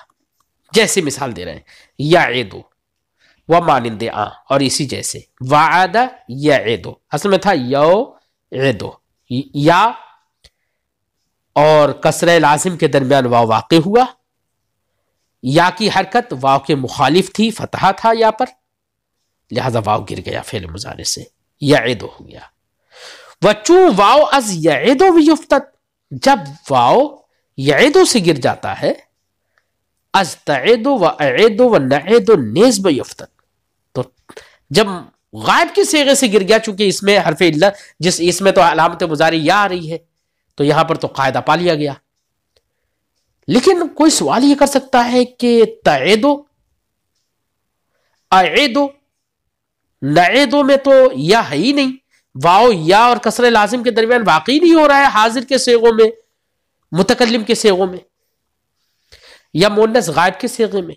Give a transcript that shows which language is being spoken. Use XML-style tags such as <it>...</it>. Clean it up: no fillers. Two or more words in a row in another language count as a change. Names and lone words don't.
<ur>جیسے مثال دے رہے ہیں یعدو و مانند اور اسی جیسے</ur> <ar>وعد یعدو،</ar> <ur>اصل میں تھا یعدو، یا اور کسرہ لازم کے درمیان واو واقع ہوا، یا کی حرکت واو کے مخالف تھی، فتحہ تھا یا پر، لہذا واو گر گیا فعل مضارع سے، یعدو ہو گیا.</ur> <fa>وچو واو از یعدو بیفتد،</fa> <ur>جب واو یعدو سے گر جاتا ہے،</ur> <fa>از تعدو و اعدو و نعدو نیز بیفتد،</fa> <ur>تو جب غائب کے صیغے سے گر گیا، چونکہ اس میں حرف علت اس میں تو علامت مضارع یا آ رہی ہے، تو یہاں پر تو قاعدہ پا لیا گیا. لیکن کوئی سوال یہ کر سکتا ہے کہ</ur> <ar>تعدو اعدو نعدو</ar> <ur>میں تو یا ہے ہی نہیں، واو یا اور کسر لازم کے درمیان واقعی نہیں ہو رہا ہے حاضر کے صیغوں میں، متکلم کے صیغوں میں یا مؤنث غائب کے صیغے میں.</ur>